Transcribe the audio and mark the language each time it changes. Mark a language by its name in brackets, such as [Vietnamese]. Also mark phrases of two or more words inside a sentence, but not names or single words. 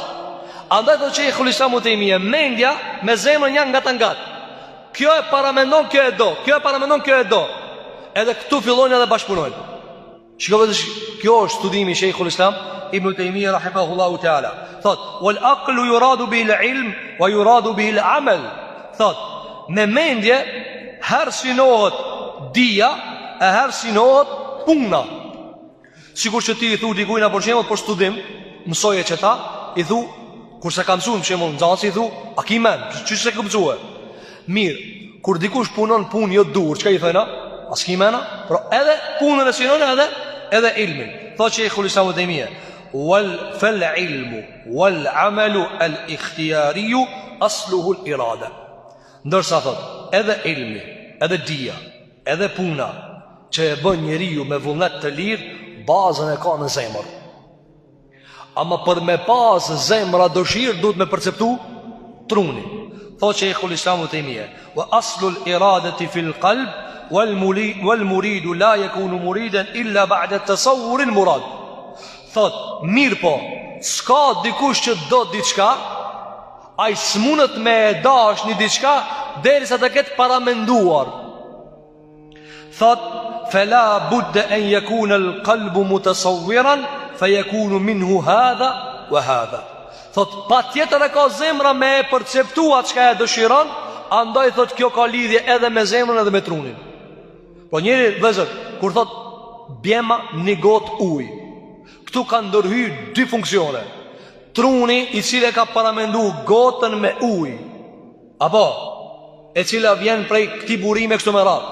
[Albanian] Andaj do të Sheikhul Islam Taymija, mendja me zemrën janë ngat. Kjo e paramendon, kjo e do. Kjo e paramendon, kjo e do. Edhe këtu fillojnë edhe bashkëpunojnë. Shikoj se kjo është studimi i Sheikhul Islam Ibn Taymija [Arabic] رحمه الله تعالى. [Albanian] Thot: [Arabic] "والعقل يراد بالعلم ويراد بالعمل." [Albanian] Thot: me mendje herë synohet dia, e herë synohet puna. Sikur që ti i thu dikujna për shembull për studim, mësoje që ta, i thu kur se ka mësuar për shembull nxënësi, i thu: "A ki mend? Çish se ke mësuar?" Mirë, kur dikush punon punë jo dur, çka i thëna? As ki mena? Por edhe punën e synon edhe ilmin. [Arabic] Thot Sheikhul Islam Taymija: "فالعلم والعمل الاختياري أصله الإرادة." [Albanian] Ndërsa thot, edhe ilmi, edhe dia, edhe puna që e bën njeriu me vullnet të lirë, bazën e ka në zemër. Ama për me pas zemra dëshirë, duhet me perceptu truni. Thot Sheikhul Islam Taymija: [Arabic] "وأصل الإرادة في القلب والمريد لا يكون مريدا إلا بعد تصور المراد." [Albanian] Thot, mirë po, s'ka dikush që do diçka, ai s'munët me e dash një diçka derisa të ketë paramenduar. Thot: [Arabic] "فلا بد أن يكون القلب متصورا فيكون منه هذا وهذا." [Albanian] Thot, patjetër e ka zemra me e perceptua çka e dëshiron, andaj thot kjo ka lidhje edhe me zemrën edhe me trunin. Po njëri vëzër, kur thot bjema një gotë ujë, këtu ka ndërhyr dy funksione. Truni i cili ka paramendu gotën me ujë, apo e cila vjen prej këtij burime kështu me radhë.